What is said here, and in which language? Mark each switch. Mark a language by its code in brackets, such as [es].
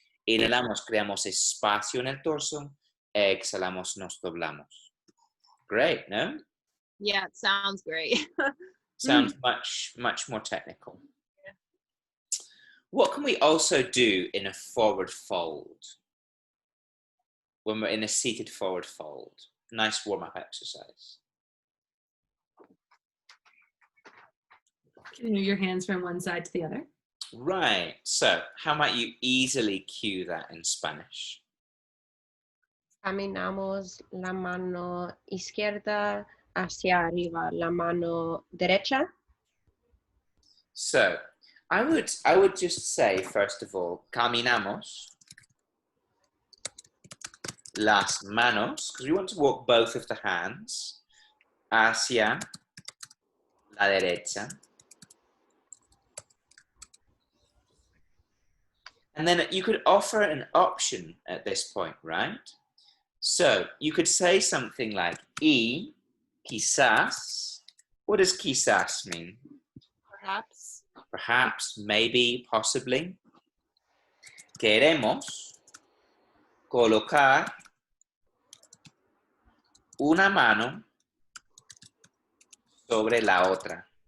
[es] Inhalamos, creamos espacio en el torso, exhalamos, nos doblamos. [en] Great, no? Yeah, it sounds great. Sounds much, much more technical. Yeah. What can we also do in a forward fold? When we're in a seated forward fold. Nice warm-up exercise. Can you move your hands from one side to the other? Right. So how might you easily cue that in Spanish? [es] Caminamos la mano izquierda hacia arriba, la mano derecha. [en] So I would just say, first of all, [es] caminamos las manos, [en] because we want to walk both of the hands [es] hacia la derecha. [en] And then you could offer an option at this point, right? So you could say something like, [es] y quizás. [en] What does quizás mean? Perhaps. Perhaps, maybe, possibly. [es] Queremos colocar una mano sobre la otra.